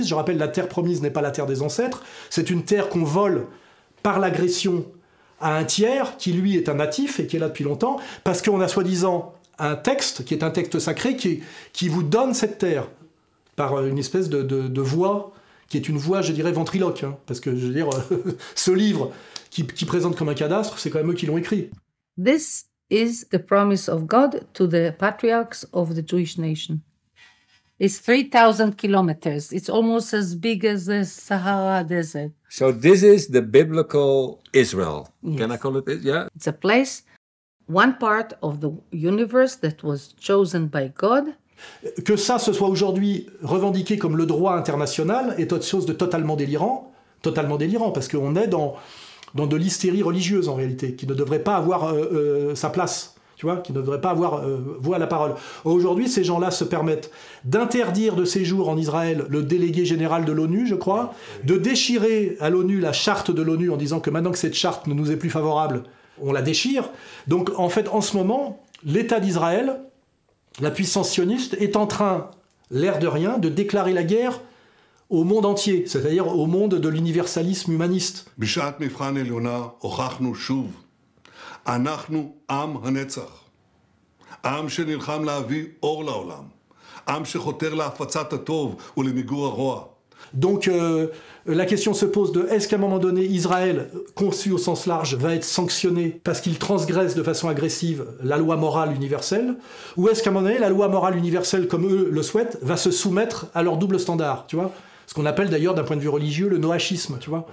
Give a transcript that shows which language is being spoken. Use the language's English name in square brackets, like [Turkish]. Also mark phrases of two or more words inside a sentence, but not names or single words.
[French] Je rappelle, la terre promise n'est pas la terre des ancêtres, c'est une terre qu'on vole par l'agression à un tiers, qui lui est un natif et qui est là depuis longtemps, parce qu'on a soi-disant un texte, qui est un texte sacré, qui vous donne cette terre, par une espèce de voix, qui est une voix, je dirais, ventriloque, parce que, je veux dire, ce livre qui présente comme un cadastre, c'est quand même eux qui l'ont écrit. [English] This is the promise of God to the patriarchs of the Jewish nation. It's 3,000 kilometers. It's almost as big as the Sahara Desert. So this is the biblical Israel. Yes. Can I call it this? Yeah. It's a place, one part of the universe that was chosen by God. [French] Que ça, ce soit aujourd'hui revendiqué comme le droit international est autre chose de totalement délirant, parce qu'on est dans de l'hystérie religieuse en réalité, qui ne devrait pas avoir sa place, tu vois, qui ne devrait pas avoir voix à la parole. Aujourd'hui, ces gens-là se permettent d'interdire de séjour en Israël le délégué général de l'ONU, je crois, de déchirer à l'ONU la charte de l'ONU en disant que maintenant que cette charte ne nous est plus favorable, on la déchire. Donc en fait, en ce moment, l'État d'Israël, la puissance sioniste, est en train, l'air de rien, de déclarer la guerre au monde entier, c'est-à-dire au monde de l'universalisme humaniste. [Hebrew] בשעת מבחן עליונה הוכחנו שוב, אנחנו עם הנצח, עם שנלחם להביא אור לעולם, עם שחותר להפצת הטוב ולמיגור הרוע. [French] Donc la question se pose de est-ce qu'à un moment donné Israël, conçu au sens large, va être sanctionné parce qu'il transgresse de façon agressive la loi morale universelle, ou est-ce qu'à un moment donné la loi morale universelle, comme eux le souhaitent, va se soumettre à leur double standard, tu vois, ce qu'on appelle d'ailleurs d'un point de vue religieux le noachisme, tu vois.